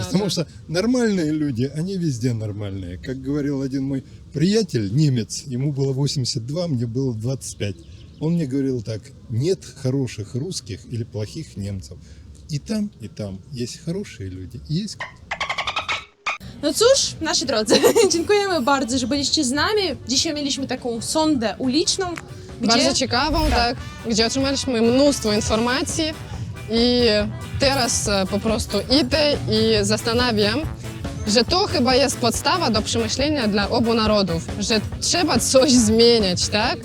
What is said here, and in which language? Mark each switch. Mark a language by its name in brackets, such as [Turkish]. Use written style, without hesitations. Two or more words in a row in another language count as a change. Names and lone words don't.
[Russian] Потому что нормальные люди, они везде нормальные. Как говорил один мой приятель, немец, ему было 82, мне было 25. Он мне говорил так: нет хороших русских или плохих немцев. И там есть хорошие люди, есть. [Polish] No cóż, nasi drodzy, dziękujemy bardzo, że byliście z nami. Dzisiaj mieliśmy taką sondę uliczną, Bardzo ciekawą, tak, gdzie otrzymaliśmy mnóstwo informacji i teraz po prostu idę i zastanawiam, że to chyba jest podstawa do przemyślenia dla obu narodów, że trzeba coś zmieniać, tak?